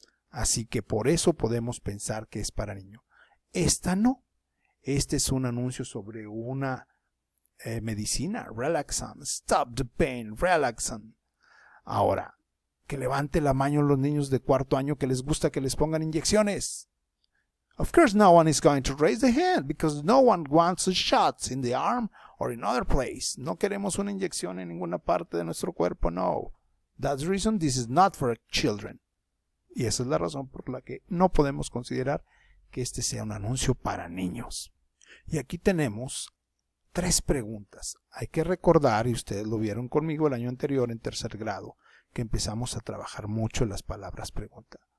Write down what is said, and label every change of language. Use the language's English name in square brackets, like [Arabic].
[Spanish] Así que por eso podemos pensar que es para niños. Esta no. Este es un anuncio sobre una medicina, Relaxant, Stop the Pain, Relaxant. Ahora, que levante la mano los niños de 4º año que les gusta que les pongan inyecciones. [English] Of course no one is going to raise the hand because no one wants a shot in the arm or in other place. [Spanish] No queremos una inyección en ninguna parte de nuestro cuerpo, no. [English] That's the reason this is not for children. [Spanish] Y esa es la razón por la que no podemos considerar que este sea un anuncio para niños. Y aquí tenemos 3 preguntas. Hay que recordar, y ustedes lo vieron conmigo el año anterior en tercer grado, que empezamos a trabajar mucho las palabras pregunta.